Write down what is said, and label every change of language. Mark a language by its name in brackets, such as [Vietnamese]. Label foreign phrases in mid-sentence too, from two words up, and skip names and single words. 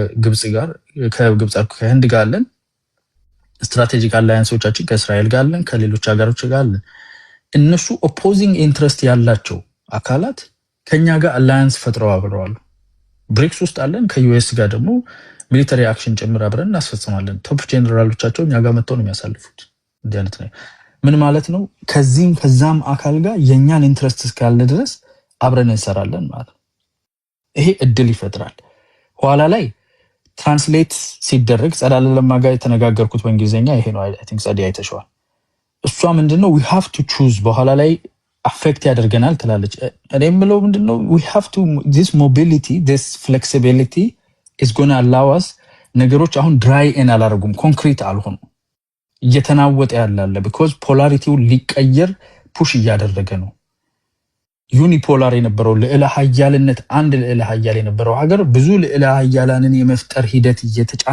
[Amharic] ከህንድ ጋር አለን። ስትራቴጂክ አላያንሶቻችን ከእስራኤል ጋር አለን፣ ከሌሎች ሀገሮች ጋር አለን። እነሱ [English] opposing interest [Amharic] ያላቸው አካላት ከኛ ጋር አላያንስ ፈጥረው አብረዋል። ብሪክስ ውስጥ አለን። ከዩኤስ ጋር ደግሞ [English] military action [Amharic] ጭምር አብረን እናስፈጽማለን። ቶፕ ጄኔራሎቻቸው እኛ ጋር መጥተው ነው የሚያሳልፉት። እንዲህ አይነት ነው። ምን ማለት ነው? ከዚህም ከዛም አካል ጋር የኛን ኢንትረስት እስካለ ድረስ አብረን እንሰራለን ማለት ነው። ይሄ እድል ይፈጥራል። ኋላ ላይ ትራንስሌት ሲደረግ ጸዳለ ለማ ጋር የተነጋገርኩት በእንግሊዝኛ ይሄ ነው። [English] I think [Amharic] ጸዲ አይተሽዋል። እሷ ምንድነው [English] we have to choose [Amharic] በኋላ ላይ አፌክት ያደርገናል ትላለች። እኔ የምለው ምንድነው [English] we have to this mobility this flexibility is going to allow us [Amharic] ነገሮች አሁን ድራይ ኤን አላረጉም፣ ኮንክሪት አልሆኑ እየተናወጠ ያላለ because ፖላሪቲው ሊቀየር ፑሽ እያደረገ ነው። ዩኒፖላር የነበረው ልዕለ ኃያልነት አንድ ልዕለ ኃያል የነበረው ሀገር ብዙ ልዕለ ኃያላንን የመፍጠር ሂደት እየተጫነ